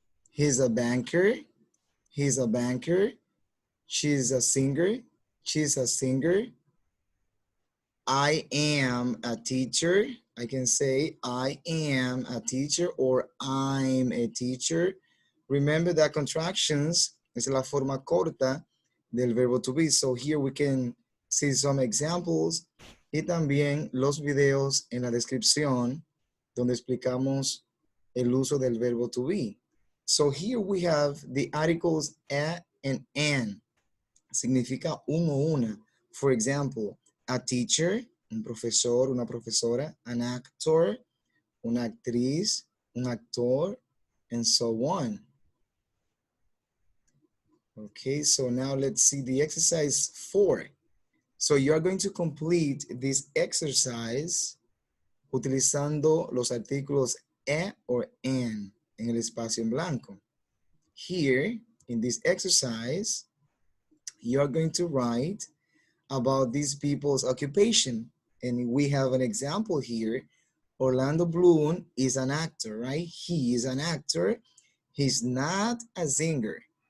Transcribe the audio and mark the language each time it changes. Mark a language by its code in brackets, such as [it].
[en] He's a banker. He's a banker. She's a singer. She's a singer. I am a teacher. I can say I am a teacher or I'm a teacher. Remember that contractions [es] es la forma corta del verbo to be. [en] So here we can see some examples [es] y también los videos en la descripción donde explicamos el uso del verbo to be. [en] So here we have the articles a and an. [es] Significa un o una. [en] For example, a teacher, [es] un profesor, una profesora, [en] an actor, [es] una actriz, un actor, [en] and so on. Okay, so now let's see the exercise 4. So you're going to complete this exercise [es] utilizando los artículos e or an en el espacio en blanco. [en] Here, in this exercise, you're going to write about these people's occupation. And we have an example here. Orlando Bloom is an actor, right? He is an actor. He's not a singer.